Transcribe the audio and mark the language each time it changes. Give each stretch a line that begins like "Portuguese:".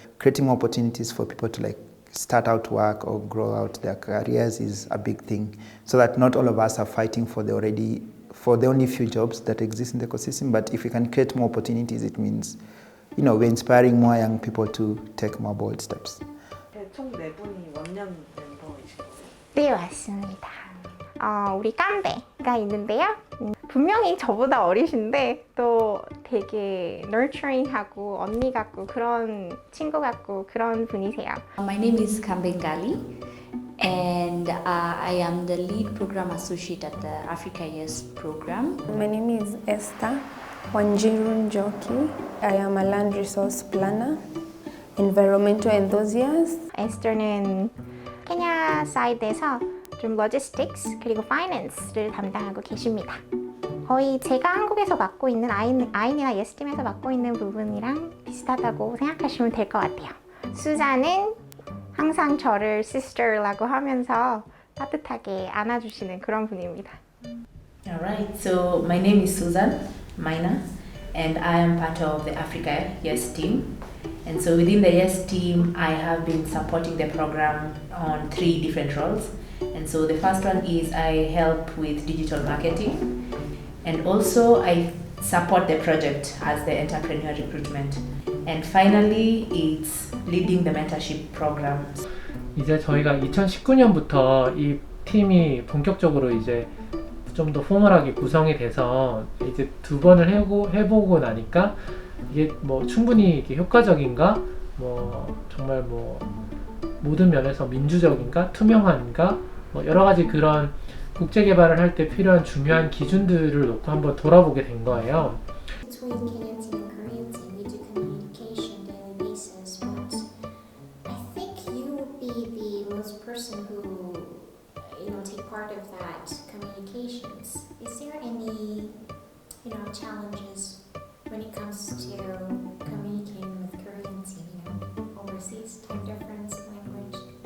English: Creating more opportunities for people to start out work or grow out their careers is a big thing, so that not all of us are fighting for the only few jobs that exist in the ecosystem. But if we can create more opportunities, it means we're inspiring more young people to take more bold steps.
Korean: 총 4분이 원년 멤버이신 거예요? 네, 맞습니다. 우리 깜배가 있는데요. 분명히 저보다 어리신데 또 되게 nurturing하고 언니 같고 그런 친구 같고 그런 분이세요.
English: My name is Kambengali and I am the lead program associate at the Africa Yes program. My name is Esther Wanjiru Njoki. I am a land resource planner, environmental enthusiast.
Korean: 에스터는 케냐 사이드에서 좀 logistics 그리고 finance를 담당하고 계십니다. 거의 제가 한국에서 맡고 있는 아인이나 예스팀에서 맡고 있는 부분이랑 비슷하다고 생각하시면 될 것 같아요. 수자는 항상 저를 sister라고 하면서 따뜻하게 안아주시는 그런 분입니다.
English: Alright, so my name is Susan Maina and I am part of the Africa Yes team. And so within the Yes team, I have been supporting the program on 3 different roles. And so the first one is I help with digital marketing, and also I support the project as the entrepreneur recruitment. And finally, it's leading the mentorship program.
Korean: 이제 저희가 2019년부터 이 팀이 본격적으로 이제 좀 더 포멀하게 구성이 돼서 이제 2번을 해보고 나니까 이게 충분히 이게 효과적인가, 정말 모든 면에서 민주적인가, 투명한가, 여러 가지 그런 국제 개발을 할 때 필요한 중요한 기준들을 놓고 한번 돌아보게 된 거예요.
English: Between Kenyans and Koreans, and we do communication daily basis, but I think you would be the most person who, take part of that communications. Is there any, challenges when it comes to communicating with Koreans, overseas, time difference, language?